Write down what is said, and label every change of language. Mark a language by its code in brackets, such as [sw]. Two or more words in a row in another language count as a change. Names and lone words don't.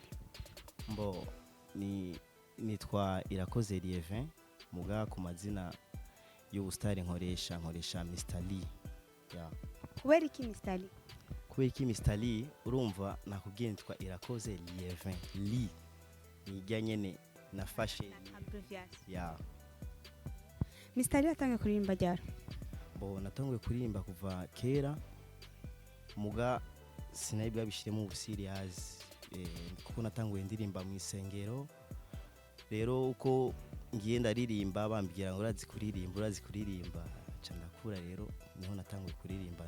[rn] Mbo nitwa Irakoze Lievin muga ku mazina y'ubustari nkoresha Mr. Lee. Yeah. Kubera iki Mr. Lee? Kubera iki Mr. Lee urumva nakubwiye nitwa Irakoze Lievin. Lee nijya nyene nafashe abbreviation. Yeah. Mr. Lee atangiye kuririmba ryari? Bo natanguye kuririmba kuva kera muga sinayibwa bishiremo ubusiriyazi. Kuko natanguye ndirimba mu isengero rero uko ngiye ndaririmba bambwira ngo urazi kuririmba candakura rero niho natanguye kuririmba.